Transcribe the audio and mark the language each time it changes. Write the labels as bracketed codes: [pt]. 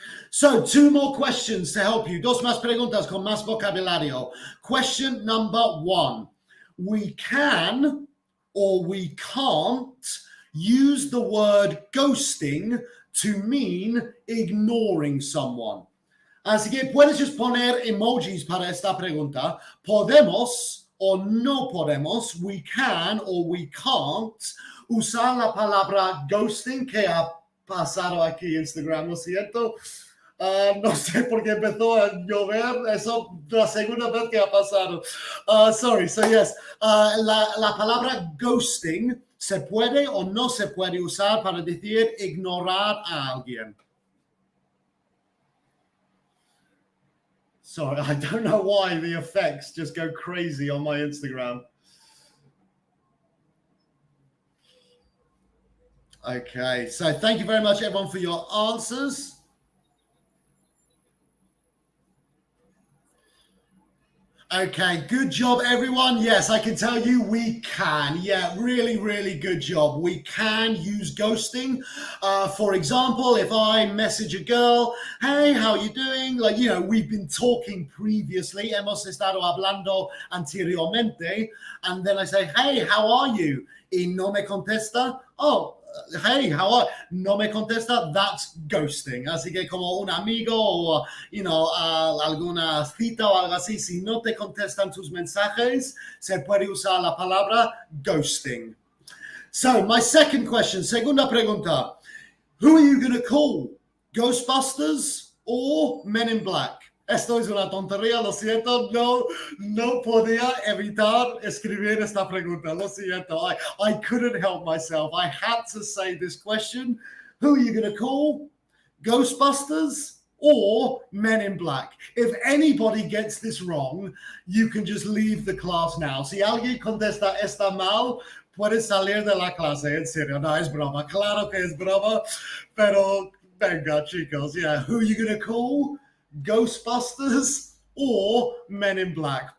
[en] So, 2 more questions to help you. [es] 2 más preguntas con más vocabulario. [en] Question number 1. We can or we can't use the word ghosting to mean ignoring someone. [es] Así que puedes just poner emojis para esta pregunta. Podemos o no podemos, [en] we can or we can't, [es] usar la palabra ghosting que ha pasado aquí en Instagram, ¿no es cierto? No sé por qué empezó a llover, eso la segunda vez que ha pasado. [en] Sorry, so yes, [es] la palabra ghosting ¿se puede o no se puede usar para decir ignorar a alguien? [en] Sorry, I don't know why the effects just go crazy on my Instagram. Okay, so thank you very much, everyone, for your answers. Okay, good job, everyone. Yes, I can tell you we can. Yeah, really, really good job. We can use ghosting. For example, if I message a girl, hey, how are you doing? Like, we've been talking previously. [es] Hemos estado hablando anteriormente. [en] And then I say, hey, how are you? [es] Y no me contesta. [en] Oh, hey, how are you? [es] No me contesta, [en] that's ghosting. [es] Así que como un amigo o, alguna cita o algo así, si no te contestan tus mensajes, se puede usar la palabra ghosting. [en] So, my second question, [es] segunda pregunta. [en] Who are you going to call? Ghostbusters or Men in Black? [es] Esto es una tontería, lo siento, no podía evitar escribir esta pregunta, lo siento. [en] I couldn't help myself. I had to say this question. Who are you going to call? Ghostbusters or Men in Black? If anybody gets this wrong, you can just leave the class now. [es] Si alguien contesta esta mal, puedes salir de la clase, en serio. No, es broma. Claro que es broma, pero venga, chicos. [en] Yeah, who are you going to call? Ghostbusters or Men in Black?